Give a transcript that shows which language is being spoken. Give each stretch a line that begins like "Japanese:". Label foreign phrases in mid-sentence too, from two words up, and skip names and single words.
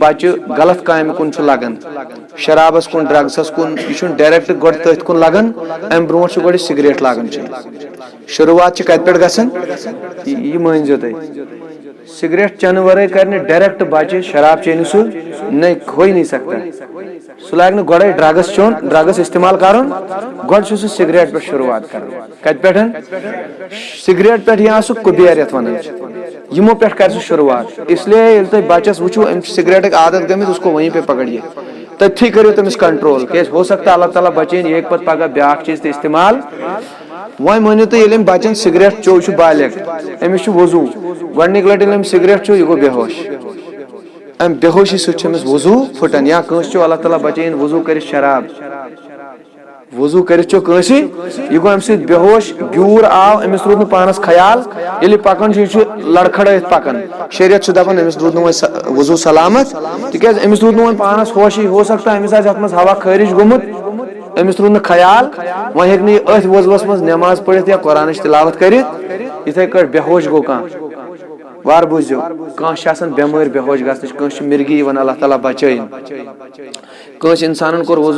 Kashmiri: بچہِ غلط کامہِ کُن چھُ لگان شرابس کُن ڈرگسس کُن یہِ چھُنہٕ ڈایریکٹ گۄڈٕ تٔتھۍ کُن لگان امہِ برونٛٹھ چھُ گۄڈٕ سگریٹ لاگان چیٚنۍ شروعات چھِ کتہِ پٮ۪ٹھ گژھان یہِ مٲنزیو تُہۍ سگریٹ چٮ۪نہٕ ورٲے کرِ نہٕ ڈایریکٹ بچہِ شراب چیٚنہِ سُہ
Urdu: نہیں ہو ہی نہیں سکتا
Kashmiri: سُہ لاگہِ نہٕ گۄڈے ڈرگس چیوٚن ڈرگس استعمال کرُن گۄڈٕ چھُ سُہ سگریٹ پٮ۪ٹھ شروعات کران کتہِ پٮ۪ٹھ سگریٹ پٮ۪ٹھ یا سُہ کُبیر یتھ ونان چھِ یِمو پٮ۪ٹھ کرِ سُہ شروعات
Urdu: اس لیے
Kashmiri: ییٚلہِ تُہۍ بچس وٕچھِو أمِس چھِ سگریٹٕکۍ عادت گٔمٕتۍ
Urdu: اس کو وہیں پہ پکڑیے
Kashmiri: تٔتھی کٔرِو تٔمِس کنٹرول کیازِ
Urdu: ہو سکتا
Kashmiri: اللہ تعالیٰ بچٲیِن یہِ ہیٚکہِ پتہٕ پگاہ بیاکھ چیٖز تہِ استعمال وۄنۍ مٲنِو تُہۍ ییٚلہِ أمۍ بچن سگریٹ چیوٚو یہِ چھُ بالغ أمِس چھُ وضوٗ گۄڈنِکۍ لٹہِ ییٚلہِ أمۍ سگریٹ چیوٚو یہِ گوٚو بے ہوش امہِ بے ہوشی سۭتۍ چھُ أمِس وضوٗ پھٕٹان یا کٲنٛسہِ چھُ اللہ تعالیٰ بچٲیِن وضوٗ کٔرِتھ شراب وضوٗ کٔرِتھ چھُ کٲنٛسہِ یہِ گوٚو امہِ سۭتۍ بے ہوش گیوٗر آو أمِس روٗد نہٕ پانس خیال ییٚلہِ یہِ پکان چھُ یہِ چھُ لڑکھڑٲیِتھ پکان شریعت چھُ دپان أمِس روٗد نہٕ وۄنۍ وضوٗ سلامت تِکیازِ أمِس روٗد نہٕ وۄنۍ پانس ہوشی
Urdu: ہو سکتا
Kashmiri: أمِس آسہِ اتھ منٛز ہوا خٲرج گوٚمُت أمِس روٗد نہٕ خیال وۄنۍ ہیٚکہِ نہٕ یہِ أتھۍ وضوٗوس منٛز نٮ۪ماز پٔرِتھ یا قرآنٕچ تِلاوت کٔرِتھ یِتھٕے کٲٹھۍ بے ہوش گوٚو کانٛہہ وارٕ بوٗزِو کانٛہہ چھِ آسان بٮ۪مٲرۍ بے ہوش گژھنٕچ کٲنٛسہِ چھِ مِرگی یِوان اللہ تعالیٰ بچٲیِن کٲنٛسہِ انسانن کوٚر وضوٗ